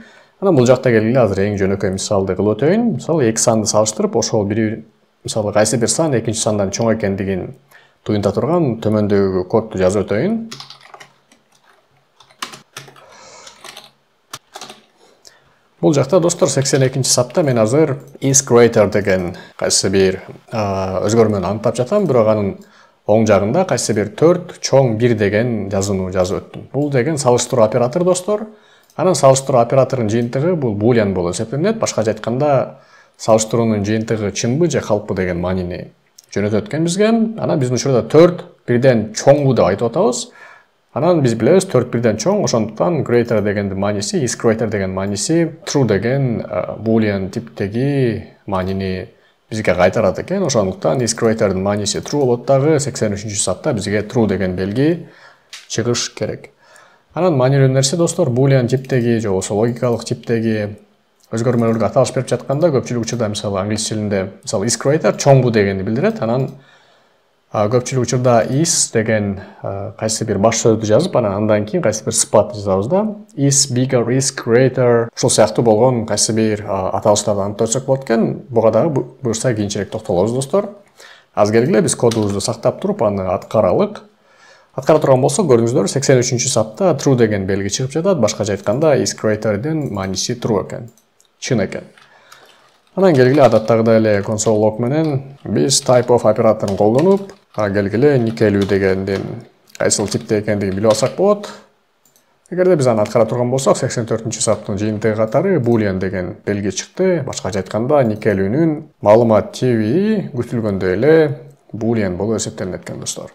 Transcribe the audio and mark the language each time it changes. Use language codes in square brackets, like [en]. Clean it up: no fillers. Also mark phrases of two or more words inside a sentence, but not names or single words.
[ky] Анан бул жакта келгиле азыр эң жөнөкөй мисалды кылып өтөйүн. Мисалы эки санды салыштырып, ошол мисалы кайсы бир сан экинчи сандан чоң экендигин туюнта турган төмөндөгү кодду жазып өтөйүн. Бул жакта достор 82-чи сапта мен азыр [en] is greater [ky] деген кайсы бир өзгөрмөнү аныктап жатам, бирок анын оң жагында кайсы бир 4 чоң 1 деген жазууну жазып өттүм. Бул деген салыштыруу оператор достор. Анан салыштыруу операторунун жыйынтыгы бул boolean болуп эсептелинет. Башкача айтканда, салыштыруунун жыйынтыгы чынбы же калппы деген маанини жөнөтөт экен бизге. Анан биздин учурда 4 бирден чоңбу деп айтып атабыз. Анан биз билебиз 4 бирден чоң, ошондуктан greater дегендин мааниси, [en] is greater [ky] деген мааниси true деген boolean типтеги маанини бизге кайтарат экен. Ошондуктан [en] is greater'дин [ky] мааниси true болот дагы 83-чү сапта бизге true деген белги чыгыш керек. Анан маанилүү нерсе достор, boolean типтеги же болбосо логикалык типтеги өзгөрмөлөргө аталыш берип жатканда көпчүлүк учурда мисалы англис тилинде мисалы [en] is greater [ky] чоңбу дегенди билдирет. Анан көпчүлүк учурда is деген кайсы бир баш сөздү жазып, андан кийин кайсы бир сыпат жазабыз да. [en] Is bigger, is greater, [ky] ушул сыяктуу болгон кайсы бир аталыштарды аныктап болот экен. Буга дагы буюрса кийинчерээк токтолобуз достор. Аз келгиле биз кодубузду сактап туруп аны аткаралык. Аткара турган болсок, көрдүңүздөр, 83-чү сапта true деген белги чыгып жатат. Башкача айтканда [en] is greater'дин [ky] мааниси true экен, чын экен. Анан келгиле адаттагыдай эле [en] console log [ky] менен биз [en] type of [ky] операторун колдонуп, келгиле никелүү дегендин кайсыл типте экендигин билип алсак болот. Эгерде биз аны аткара турган болсок, 84-чү саптын жыйынтыгы катары boolean деген белги чыкты. Башкача айтканда, никелүүнүн маалымат тиби күтүлгөндөй эле boolean болуп эсептелинет экен достор.